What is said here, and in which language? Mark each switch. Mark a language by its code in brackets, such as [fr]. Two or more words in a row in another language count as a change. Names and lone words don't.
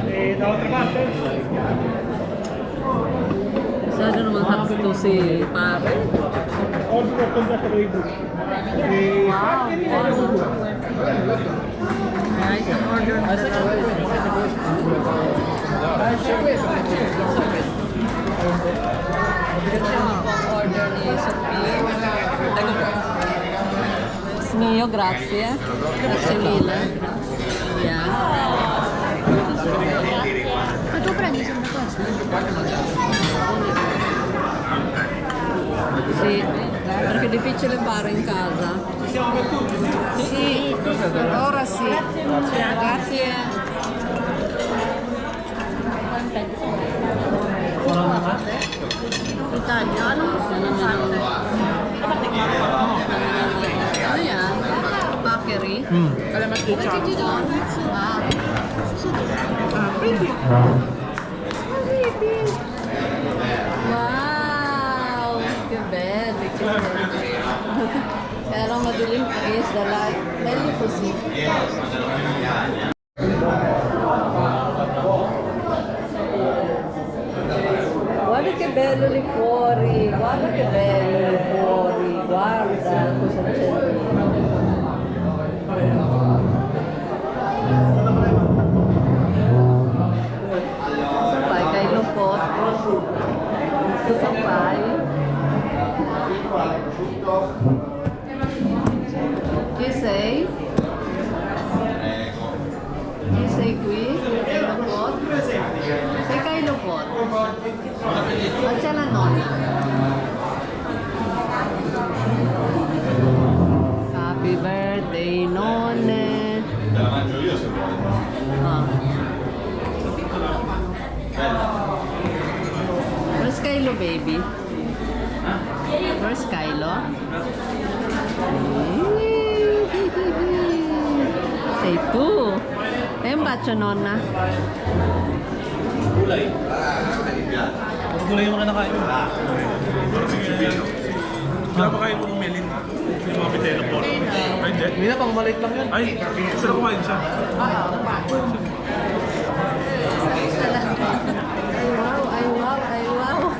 [tl] Masyado naman hakto si Pare. Nice ang order na order ni Sophie. [it] Mio, grazie. Grazie mille. Yeah. Ma tu prendi sempre questo? Sì, perché è difficile fare in casa. Sì, ora sì. Grazie. Italia, [tl] ano gusto mo parte? Ano yan? Bakery? Alam mo, ketchup. Ah. Wow! [it] Che belli, che belli. [tl] Kaya lang madilim [en] against the light. [it] Belli così. Guarda che bello le fuoco. fuori, guarda che bello fuori, guarda cosa c'è lì. Cosa fai? Kylo Pot? Cosa fai? Chi sei? Chi sei qui? Kylo Pot? Sei Kylo Pot? Ma c'è la nonna. [en] Happy birthday nonne. [it] Te la mangio io se vuoi. [en] Ah. Where's Kylo baby? Where's Kylo? [it] Sei tu. E un bacio nonna. [tl] Gulay. Gulay yung mga nakain. Pinapakain mo ng melin. Yung mga pitelo po. Ay, hindi. Hindi na, pang maliit lang yun. Ay, sila kumain siya. Ay wow, ay wow, ay wow.